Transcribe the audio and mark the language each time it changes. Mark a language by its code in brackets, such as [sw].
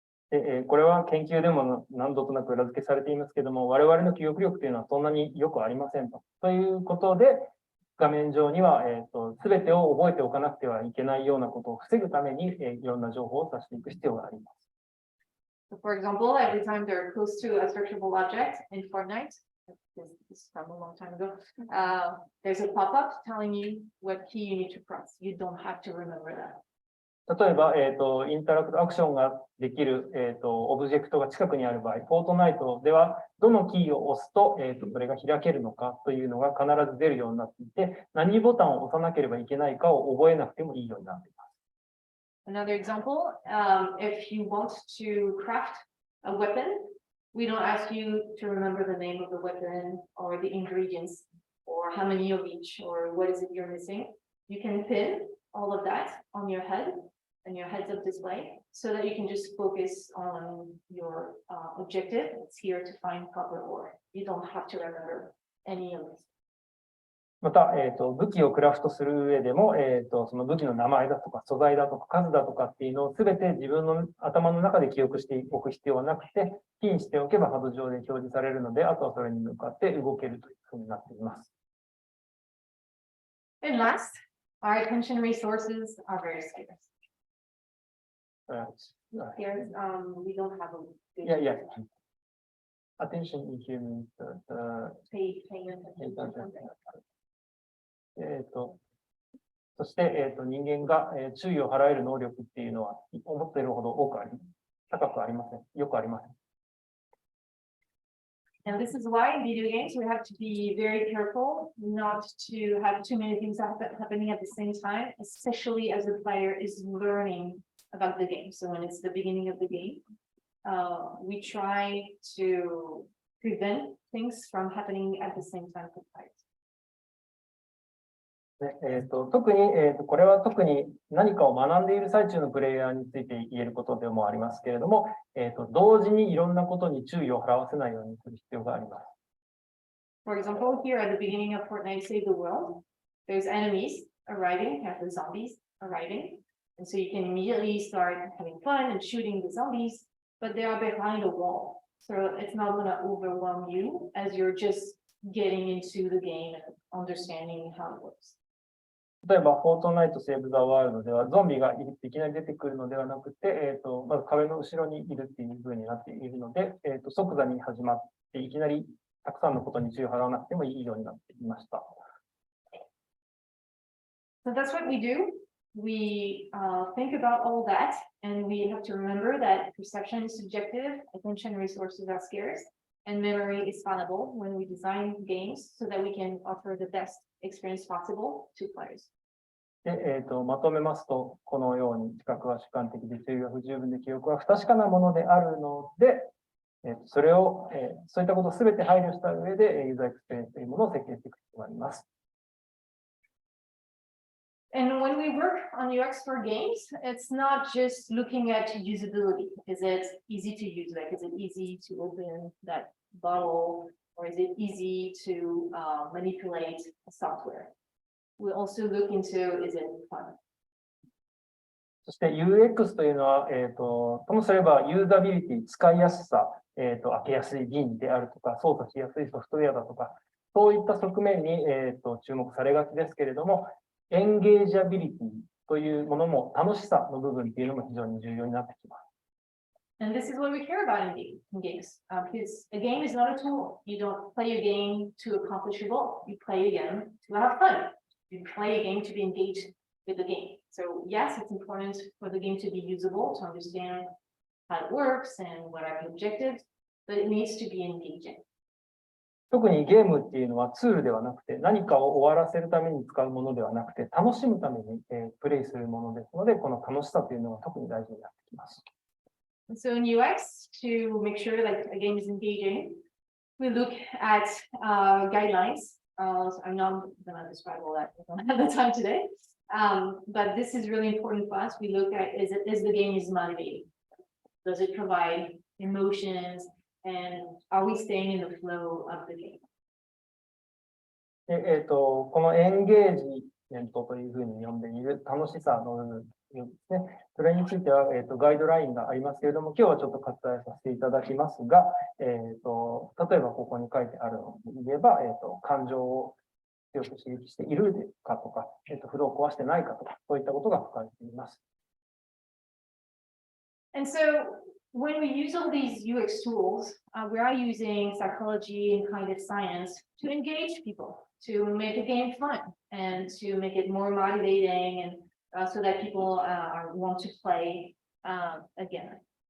[ja] で、これは研究でも何度となく裏付けされていますけれども、我々の記憶力というのはそんなによくありませんと。ということで、画面上には、すべてを覚えておかなくてはいけないようなことを防ぐために、いろんな情報を出していく必要があります。 [en] So for example, every time they're close to a searchable object in Fortnite, this is from a long time ago, there's a pop-up telling you what key you need to press. You don't have to remember that. [ja] 例えば、インタラクトアクションができる、オブジェクトが近くにある場合、フォートナイトではどのキーを押すと、それが開けるのかというのが必ず出るようになっていて、何ボタンを押さなければいけないかを覚えなくてもいいようになっています。 [en] Another example, if you want to craft a weapon, we don't ask you to remember the name of the weapon or the ingredients or how many of each or what is it you're missing. You can pin all of that on your head and your heads-up display so that you can just focus on your objective. It's here to find proper ore. You don't have to remember any of this. [ja] また、武器をクラフトする上でも、その武器の名前だとか素材だとか数だとかっていうのをすべて自分の頭の中で記憶しておく必要はなくて、キーにしておけばハード上で表示されるので、あとはそれに向かって動けるというふうになっています。 [en] And last, our attention resources are very scarce. Scarce, we don't have a good. Yeah. Attention EQ means pay attention. [ja] そして、人間が、注意を払える能力っていうのは思っているほど高くありません。よくありません。 [en] And this is why in video games we have to be very careful not to have too many things happening at the same time, especially as the player is learning about the game. So when it's the beginning of the game, we try to prevent things from happening at the same time for players. [ja] 特に、これは特に何かを学んでいる最中のプレイヤーについて言えることでもありますけれども、同時にいろんなことに注意を払わせないようにする必要があります。 [en] For example, here at the beginning of Fortnite Save the World, there's enemies arriving, the zombies arriving, and so you can immediately start having fun and shooting the zombies, but they are behind a wall, so it's not going to overwhelm you as you're just getting into the game and understanding how it works. [ja] 例えば、フォートナイト・セーブ・ザ・ワールドでは、ゾンビがいきなり出てくるのではなくて、まず壁の後ろにいるっていう風になっているので、即座に始まって、いきなりたくさんのことに注意を払わなくてもいいようになっていました。 [en] So that's what we do. We think about all that, and we have to remember that perception is subjective, attention resources are scarce, and memory is fallible when we design games so that we can offer the best experience possible to players. [ja] で、まとめますと、このように知覚は主観的で注意が不十分で記憶は不確かなものであるので、それを、そういったことをすべて配慮した上で、ユーザーエクスペリエンスというものを設計していく必要があります。 [en] And when we work on UX for games, it's not just looking at usability. Is it easy to use? Like, is it easy to open that bottle? Or is it easy to manipulate software? We also look into, is it fun? [ja] そして UX というのは、ともすればユーザビリティ、使いやすさ、開けやすい瓶であるとか、操作しやすいソフトウェアだとか、そういった側面に、注目されがちですけれども、エンゲージャビリティというものも楽しさの部分っていうのも非常に重要になってきます。 [en] And this is what we care about in games. Because a game is not a tool. You don't play a game to accomplish a goal. You play a game to have fun. You play a game to be engaged with the game. So yes, it's important for the game to be usable, to understand how it works and what are the objectives, but it needs to be engaging. [ja] 特にゲームっていうのはツールではなくて、何かを終わらせるために使うものではなくて、楽しむために、プレイするものですので、この楽しさというのが特に大事になってきます。 [en] So in UX, to make sure that a game is engaging, we look at guidelines. So I'm not going to describe all that. We don't have the time today. But this is really important for us. We look at, is the game is motivating? Does it provide emotions? And are we staying in the flow of the game? [ja] で、このエンゲージメントというふうに呼んでいる楽しさの部分ですね。それについては、ガイドラインがありますけれども、今日はちょっと割愛させていただきますが、例えばここに書いてあるので言えば、感情を強く刺激しているかとか、フローを壊してないかとか、そういったことが書かれています。 [en] And so when we use all these UX tools, we are using psychology and cognitive science to engage people, to make a game fun and to make it more motivating and so that people want to play again.